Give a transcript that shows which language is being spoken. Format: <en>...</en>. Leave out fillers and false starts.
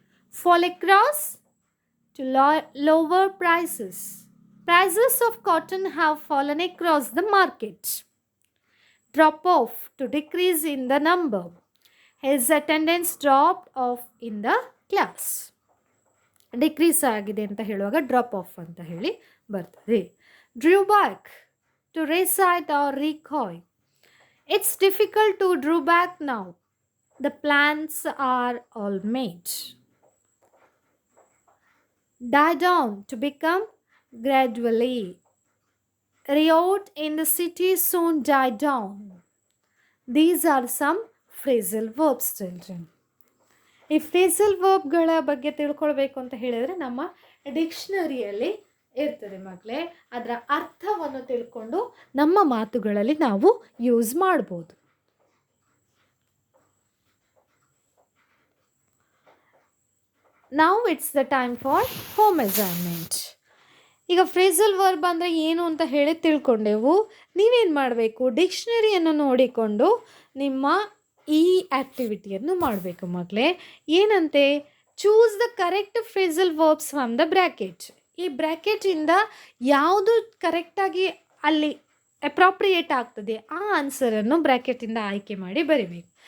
<en>fall across, to lower prices. prices of cotton have fallen across the market. drop off, to decrease in the number. his attendance dropped off in the class.</en> <kn>Decrease ಆಗಿದೆ ಅಂತ ಹೇಳುವಾಗ drop of ಅಂತ ಹೇಳಿ ಬರ್ತದೆ.</kn> <en>Drew back, to recede or recoil. It's difficult to drew back now. The plans are all made. die down, to become gradually. riot in the city soon die down. These are some phrasal verbs, children.</en> <kn>ಈ phrasal ವರ್ಬ್ಗಳ ಬಗ್ಗೆ ತಿಳ್ಕೊಳ್ಬೇಕು ಅಂತ ಹೇಳಿದರೆ ನಮ್ಮ ಡಿಕ್ಷನರಿಯಲ್ಲಿ ಇರ್ತದೆ ಮಕ್ಕಳೇ. ಅದರ ಅರ್ಥವನ್ನು ತಿಳ್ಕೊಂಡು ನಮ್ಮ ಮಾತುಗಳಲ್ಲಿ ನಾವು ಯೂಸ್ ಮಾಡ್ಬೋದು.</kn> <en>Now it's the time for home assignment.</en> <kn>ಈಗ ಫ್ರೇಸಲ್ ವರ್ಬ್ ಅಂದರೆ ಏನು ಅಂತ ಹೇಳಿ ತಿಳ್ಕೊಂಡೆವು. ನೀವೇನು ಮಾಡಬೇಕು? ಡಿಕ್ಷನರಿಯನ್ನು ನೋಡಿಕೊಂಡು ನಿಮ್ಮ ಈ ಆ್ಯಕ್ಟಿವಿಟಿಯನ್ನು ಮಾಡಬೇಕು ಮಕ್ಕಳೇ. ಏನಂತೆ?</kn> <en>Choose the correct phrasal verbs from the bracket.</en> <kn>ಈ ಬ್ರ್ಯಾಕೆಟಿಂದ ಯಾವುದು ಕರೆಕ್ಟಾಗಿ ಅಲ್ಲಿ ಅಪ್ರಾಪ್ರಿಯೇಟ್ ಆಗ್ತದೆ ಆ ಆನ್ಸರನ್ನು ಬ್ರ್ಯಾಕೆಟಿಂದ ಆಯ್ಕೆ ಮಾಡಿ ಬರೀಬೇಕು.</kn>